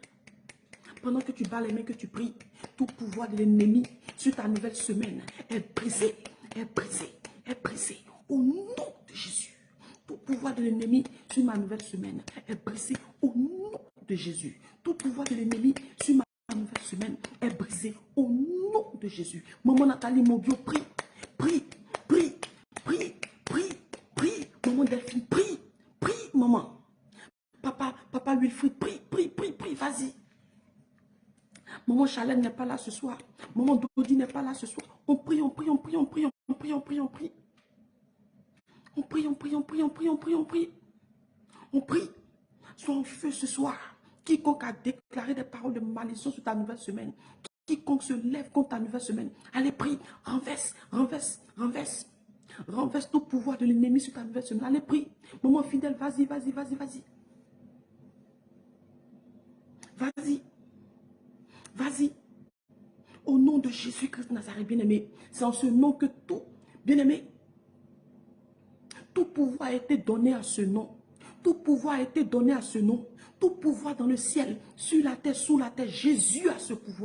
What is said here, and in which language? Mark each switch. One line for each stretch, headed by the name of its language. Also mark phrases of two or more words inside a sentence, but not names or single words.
French: Pendant que tu bats les mains, que tu pries, tout pouvoir de l'ennemi sur ta nouvelle semaine est brisé, est brisé, est brisé. Au nom de Jésus. Tout pouvoir de l'ennemi sur ma nouvelle semaine est brisé. Au nom de Jésus. Tout pouvoir de l'ennemi sur ma nouvelle semaine est brisé. Au nom de Jésus. Maman Nathalie Mobio, prie, prie, prie, prie, prie, prie. Maman Delphine, prie, prie, maman. Papa Wilfried, prie, prie, prie, prie, vas-y. Maman Chalène n'est pas là ce soir. Maman Dodi n'est pas là ce soir. On prie, on prie, on prie, on prie, on prie, on prie, on prie. On prie, on prie, on prie, on prie, on prie, on prie. On prie. Sois en feu ce soir. Quiconque a déclaré des paroles de malédiction sur ta nouvelle semaine. Quiconque se lève contre ta nouvelle semaine. Allez, prie. Renverse, renverse, renverse. Renverse tout pouvoir de l'ennemi sur ta nouvelle semaine. Allez, prie. Maman fidèle, vas-y, vas-y, vas-y, vas-y. Vas-y. Vas-y. Au nom de Jésus-Christ de Nazareth, bien-aimé. C'est en ce nom que tout, bien-aimé, tout pouvoir a été donné à ce nom. Tout pouvoir a été donné à ce nom. Tout pouvoir dans le ciel, sur la terre, sous la terre. Jésus a ce pouvoir.